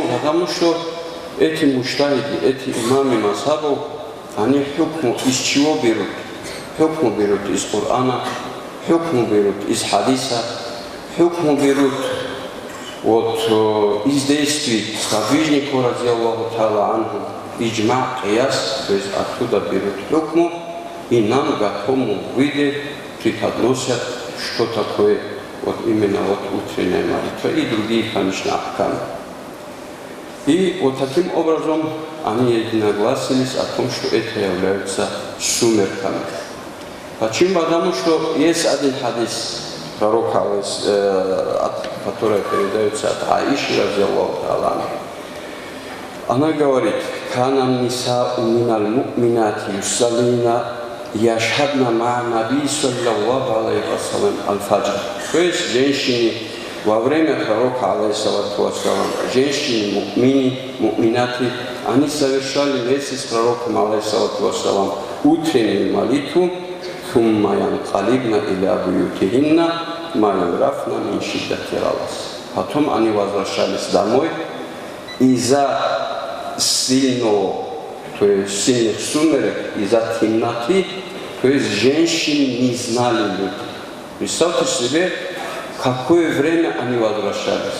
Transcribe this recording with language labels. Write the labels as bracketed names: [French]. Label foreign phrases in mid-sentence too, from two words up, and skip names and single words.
[Russian] Потому что эти муджтахиды, эти имамы мазхабов, они хукму из чего берут? Хукму берут из Корана, хукму берут из хадиса, хукму берут из действий сподвижника, [Arabic] رضي الله تعالى عنه إجماع قياس, [Russian] то есть оттуда берут хукму, и нам в готовом виде преподносят, что такое именно утренняя молитва и другие, конечно, ахкамы. И таким образом они единогласились о том, что это является сумерками. Почему? Потому что есть один хадис пророка, который передается от Аиши, разделов Аллаха. Она говорит: [Arabic] «كن نساء من المؤمنات يصلين يشهدن مع النبي صلى الله عليه وسلم الفجر». [Russian] То есть женщины во время пророка, [Arabic] عليه الصلاة والسلام, [Russian] женщины, му'минаты, они совершали вместе с пророком, [Arabic] عليه الصلاة والسلام, [Russian] утреннюю молитву, [Arabic] «ثم ينقلبن إلى بيوتهن ما يعرفن من شدة الغلس». [Russian] Потом они возвращались домой, из-за сильного, то есть сильных сумерек, из-за темноты, то есть женщины не знали люди. Представьте себе, какое время они возвращались.